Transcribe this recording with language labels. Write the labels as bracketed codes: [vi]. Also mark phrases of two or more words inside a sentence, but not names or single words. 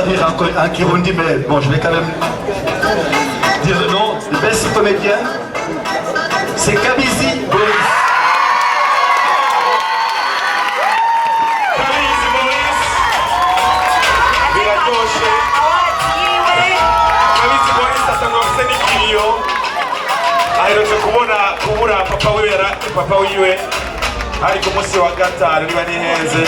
[fr] un Kirundi, mais bon, je vais quand même dire le nom. Le best comédien, c'est Kabizi Boris. Kabizi Boris. [rn] Biratoshe. Kabizi Boris asanga afite n'ikiriyo. Aherutse kubura papa wiwe ari ku munsi wa gatanu niba nihenze.